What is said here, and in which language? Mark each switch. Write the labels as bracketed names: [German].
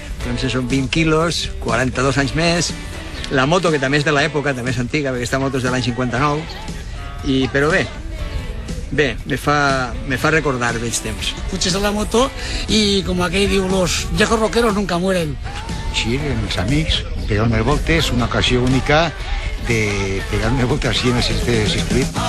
[Catalan] Doncs són 20 quilos, 42 anys més. La moto, que també és de l'època, també és antiga, perquè aquesta moto és de l'any 59. Però bé, me fa recordar vells temps. [Spanish] Puches a la moto y, como [Catalan] aquell diu, [Spanish] los viejos rockeros nunca mueren. [Catalan] Sí, els amics, pegar unes voltes, una ocasió única de pegar unes voltes així en el circuit.